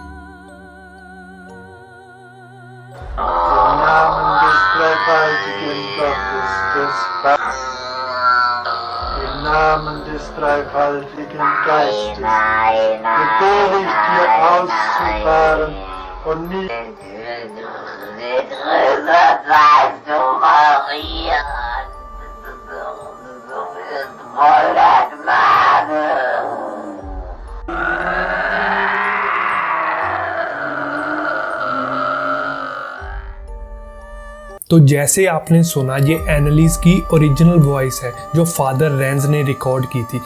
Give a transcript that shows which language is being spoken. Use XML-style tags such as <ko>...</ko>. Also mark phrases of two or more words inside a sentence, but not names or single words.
<de>im Namen des dreifaltigen Gottes, des Vaters, im Namen des dreifaltigen Geistes, befehle ich dir auszufahren und nicht... Größer seist du,</de> <hi>तो जैसे आपने सुना, ये एनालिस की</hi> <en>original voice</en> <hi>है जो फादर रेंज ने रिकॉर्ड की थी।</hi>